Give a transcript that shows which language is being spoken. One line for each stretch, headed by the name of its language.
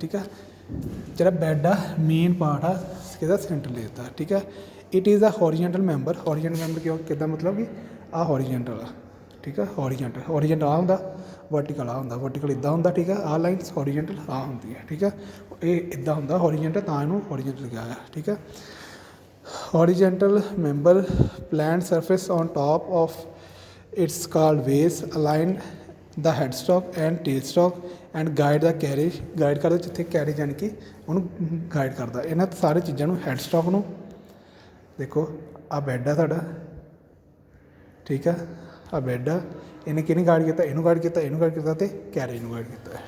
Punjabi: ਠੀਕ ਹੈ, ਜਿਹੜਾ ਬੈੱਡ ਆ ਮੇਨ ਪਾਰਟ ਆ ਕਿਹਦਾ, ਸੈਂਟਰ ਲੇਥ ਦਾ। ਠੀਕ ਹੈ,
English: It is the horizontal member.
Punjabi: Horizontal member ਕਿੱਦਾਂ, ਮਤਲਬ ਕਿ ਆਹ ਹੋਰੀਜੈਂਟਲ ਆ। ਠੀਕ ਹੈ, ਹੋਰੀਜੈਂਟਲ ਆਹ ਹੁੰਦਾ, ਵਰਟੀਕਲ ਆਹ ਹੁੰਦਾ। ਵਰਟੀਕਲ ਇੱਦਾਂ ਹੁੰਦਾ। ਠੀਕ ਹੈ, ਆਹ ਲਾਈਨਸ ਹੋਰੀਜੈਂਟਲ ਆਹ ਹੁੰਦੀ ਹੈ। ਠੀਕ ਹੈ, ਇਹ ਇੱਦਾਂ ਹੁੰਦਾ ਹੋਰੀਜੈਂਟਲ, ਤਾਂ ਇਹਨੂੰ ਹੋਰੀਜੈਂਟਲ ਕਿਹਾ ਆ। ਠੀਕ ਹੈ,
English: horizontal member plant surface on top of it's called base, align the headstock and tailstock and guide the carriage।
Punjabi: Guide ਕਰਦਾ ਜਿੱਥੇ ਕੈਰੇਜ ਯਾਨੀ ਕਿ ਉਹਨੂੰ ਗਾਈਡ ਕਰਦਾ। ਇਹਨਾਂ ਸਾਰੇ ਚੀਜ਼ਾਂ ਨੂੰ ਹੈਡਸਟੋਕ ਨੂੰ ਦੇਖੋ, ਆਹ ਬੈੱਡ ਆ ਤੁਹਾਡਾ। ਠੀਕ ਹੈ, ਆ ਬੈੱਡ ਆ, ਇਹਨੇ ਕਿਹਨੇ ਗਾਈਡ ਕੀਤਾ, ਇਹਨੂੰ ਗਾਈਡ ਕੀਤਾ, ਇਹਨੂੰ ਗਾਈਡ ਕੀਤਾ, ਅਤੇ ਕੈਰੇਜ ਨੂੰ ਗਾਈਡ ਕੀਤਾ।